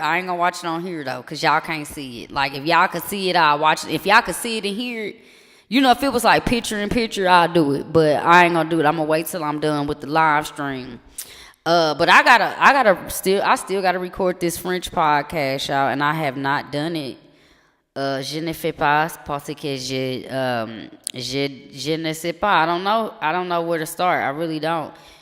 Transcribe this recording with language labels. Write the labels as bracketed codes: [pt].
[en] I ain't gonna watch it on here though, cause y'all can't see it. Like, if y'all could see it, I'll watch it. If y'all could see it and hear it, You know, if it was like picture in picture, I'll do it. But I ain't gonna do it. I'm gonna wait till I'm done with the live stream. But I still gotta record this French podcast, y'all, and I have not done it. [fr] Je ne fais pas parce que je ne sais pas. [en] I don't know where to start. I really don't.